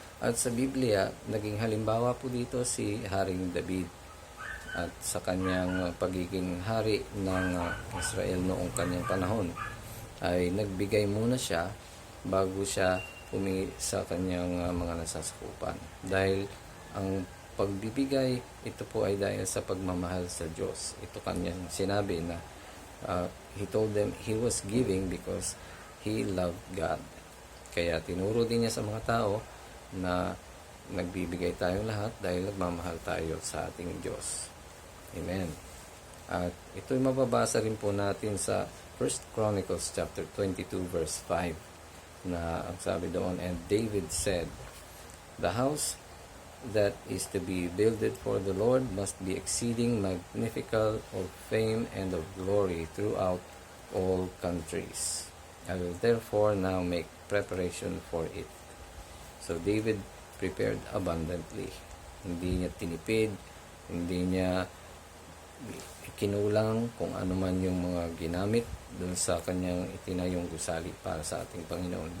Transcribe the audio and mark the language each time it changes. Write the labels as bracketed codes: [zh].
[tl] At sa Biblia, naging halimbawa po dito si Haring David at sa kanyang pagiging hari ng Israel noong kanyang panahon ay nagbigay muna siya bago siya humingi sa kanyang mga nasasakupan. Dahil ang pagbibigay, ito po ay dahil sa pagmamahal sa Diyos. Ito kanyang sinabi na [en] he told them he was giving because he loved God. [tl] Kaya tinuro din niya sa mga tao na nagbibigay tayo lahat dahil nagmamahal tayo sa ating Diyos. Amen. At ito'y mababasa rin po natin sa 1 Chronicles chapter 22 verse 5 na ang sabi doon, [en] and David said, the house that is to be builded for the Lord must be exceeding magnificent of fame and of glory throughout all countries. I will therefore now make preparation for it. So David prepared abundantly. [tl] Hindi niya tinipid, hindi niya kinulang kung ano man yung mga ginamit dun sa kanyang itinayong gusali para sa ating Panginoon.